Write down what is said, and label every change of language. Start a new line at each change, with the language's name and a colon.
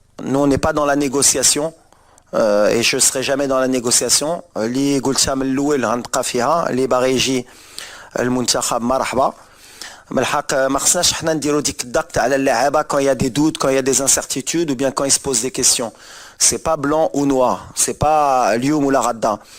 French: Nous on n'est pas dans la négociation, et je ne serai jamais dans la négociation.
Arabic: اللي قلتها من الأول غنبقى فيها اللي باغي يجي المنتخب مرحبا. بالحق ما خصناش حنا نديرو ديك الضغط على اللاعبة
French: quand il y a des doutes, quand il y a des incertitudes ou bien quand ils se posent des questions. C'est pas blanc ou noir, c'est pas Lyoum ou la Radda.